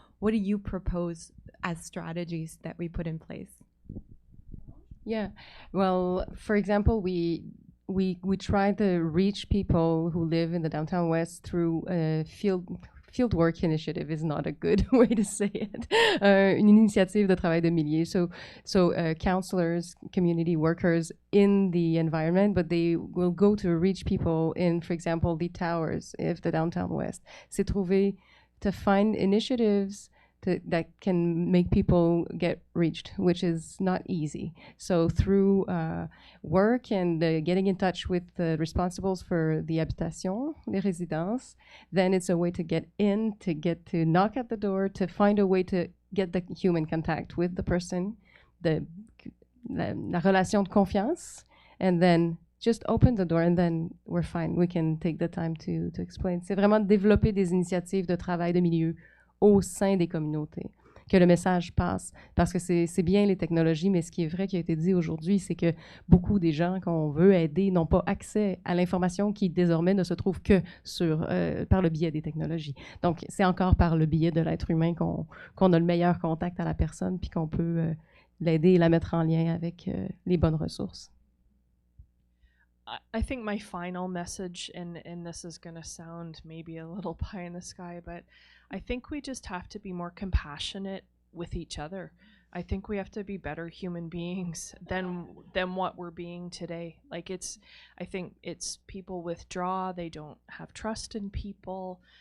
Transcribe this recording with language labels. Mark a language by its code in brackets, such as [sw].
[en] What do you propose as strategies that we put in place? Yeah, well, for example, we try to reach people who live in the downtown west through a field work initiative is not a good way to say it. [fr] Une initiative de travail de milliers. [en] So counselors, community workers in the environment, but they will go to reach people in, for example, the towers of the downtown west. [fr] C'est [en] to find initiatives that can make people get reached, which is not easy. So through work and getting in touch with the responsibles for the habitation, [fr] les résidences, [en] then it's a way to get in, to get to knock at the door, to find a way to get the human contact with the person, [fr] la relation de confiance, [en] and then just open the door and then we're fine. We can take the time to explain. [fr] C'est vraiment de développer des initiatives de travail de milieu au sein des communautés, que le message passe. Parce que c'est bien les technologies, mais ce qui est vrai qui a été dit aujourd'hui, c'est que beaucoup des gens qu'on veut aider n'ont pas accès à l'information qui désormais ne se trouve que par le biais des technologies. Donc, c'est encore par le biais de l'être humain qu'on a le meilleur contact à la personne puis qu'on peut l'aider et la mettre en lien avec les bonnes ressources. [en] I think my final message, and this is going to sound maybe a little pie in the sky, but I think we just have to be more compassionate with each other. I think we have to be better human beings than what we're being today. Like I think it's people withdraw, they don't have trust in people.